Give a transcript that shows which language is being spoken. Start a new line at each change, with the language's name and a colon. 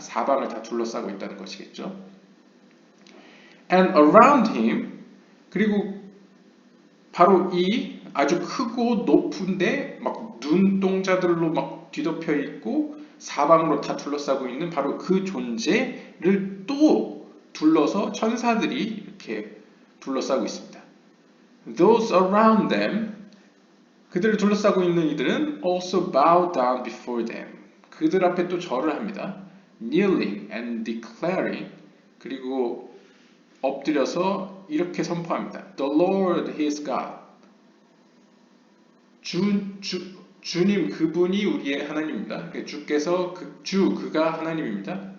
Korean: 사방을 다 둘러싸고 있다는 것이겠죠.
English: And around him,
Korean: 그리고 바로 이 아주 크고 높은데 막 눈동자들로 막 뒤덮여 있고 사방으로 다 둘러싸고 있는 바로 그 존재를 또 둘러서 천사들이 이렇게 둘러싸고 있습니다.
English: Those around them,
Korean: 그들을 둘러싸고 있는 이들은
English: also bow down before them.
Korean: 그들 앞에 또 절을 합니다.
English: Kneeling and declaring,
Korean: 그리고 엎드려서 이렇게 선포합니다.
English: The Lord is God.
Korean: 주님 그분이 우리의 하나님입니다. 주께서 그가 하나님입니다.